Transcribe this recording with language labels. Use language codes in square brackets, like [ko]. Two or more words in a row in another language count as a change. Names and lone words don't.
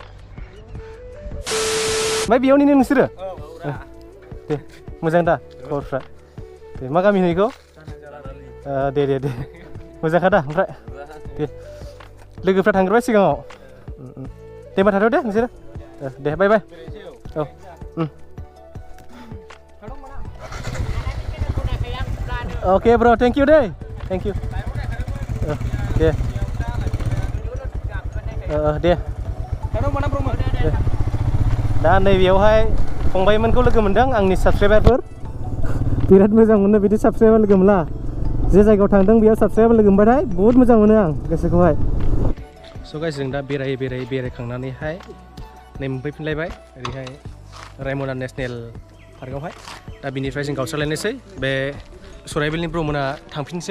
[brx] ओमफ्राय बेयावनो नोंसोरो दे मोजां दा खबरफ्रा दे मा गामि होनो बेखौ दे मोजांखा दा ओमफ्राय दे लोगोफ्रा थांग्रोबाय सिगाङाव दे होमबा थाथ' दे नोंसोरो दे बाय औ [en] Oke bro, thank you [brx] deh, [en] thank you. [brx] Deh. Deh. दा नैबेयावहाय फंबायमोनखौ लोगो मोनदों आंनि साबसक्राइबारफोर बिराद मोजां मोनो बिदि साबसक्राइबार लोगो मोनला जे जायगायाव थांदों बेयाव साबसक्राइबार लोगो मोनबाथाय बहुत मोजां मोनो आं गोसोखौहाय [en] so guys [brx] जों दा बेरायखांनानैहाय नै मोनफैफिनलायबाय ओरैहाय रायमना [en] national parkआवहाय [brx] दा बिनिफ्राय जों गावस्रालायनोसै बे सराइबिलनि ब्रमोना थांफिनसै